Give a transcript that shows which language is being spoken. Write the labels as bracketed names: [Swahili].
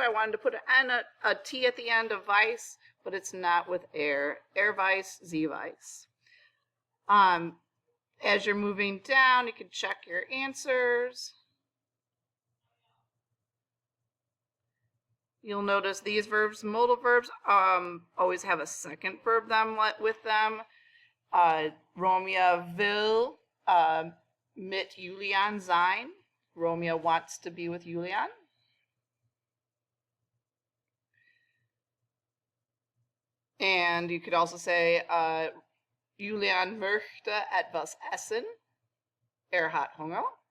[English] I wanted to put a T at the end of weiß, but it's not with weiß, [German] sie weiß. [English] As you're moving down, you can check your answers. You'll notice these verbs, modal verbs, always have a second verb with them. [German] Romea will mit Julian sein. [English] Romea wants to be with Julian. And you could also say, [German] Julian möchte etwas essen. Hat Hunger.